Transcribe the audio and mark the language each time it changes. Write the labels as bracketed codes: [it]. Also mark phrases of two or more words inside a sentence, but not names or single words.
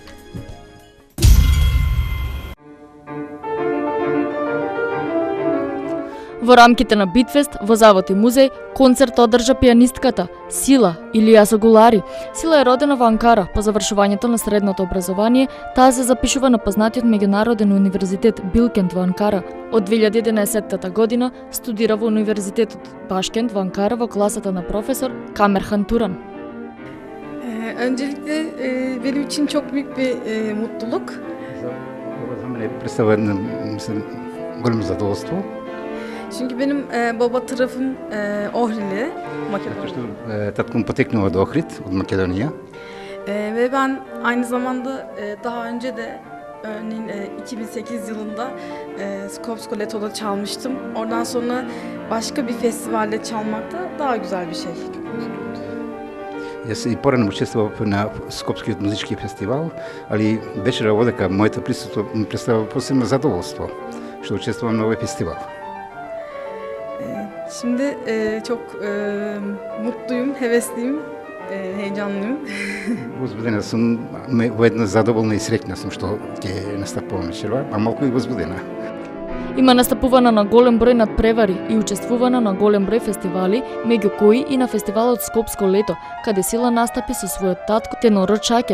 [mk] Во рамките на Битфест во Завод и музеј концерт одржа пијанистката Сила Илија Согулари. Сила е родена во Анкара. По завршувањето на средното образование, таа се запишува на познатиот меѓународен универзитет Билкент во Анкара. Од 2011 година студира во Универзитетот Башкент во Анкара во класата на професор Камерхан Туран. [tr] Öncelikle benim için çok büyük bir mutluluk. [mk] За мен представа големо задоволство. [tr] Çünkü benim baba tarafım Ohrili, Makedonya. [mk] Што татком потекнува од Охрид, од Македонија. [tr] Ve ben aynı zamanda daha önce de örneğin 2008 yılında Skopsko Leto'da çalmıştım. Oradan sonra başka bir festivalde çalmak da daha güzel bir şey. [mk] Јас и порано учествував на Скопскиот музички фестивал, али вечера одека моето присуство ми представува посебно задоволство што учествувам на овој фестивал. [tr] Şimdi çok mutluyum, hevesliyim, heyecanlıyım. [mk] Возбудена сум, воедно задоволна и среќна сум што ќе настапувам вечерва, а малку и возбудена. Има настапувана на голем број надпревари и учествувана на голем број фестивали, меѓу кои и на фестивалот Скопско лето, каде Сила настапи со својот татко тенорот Шакир.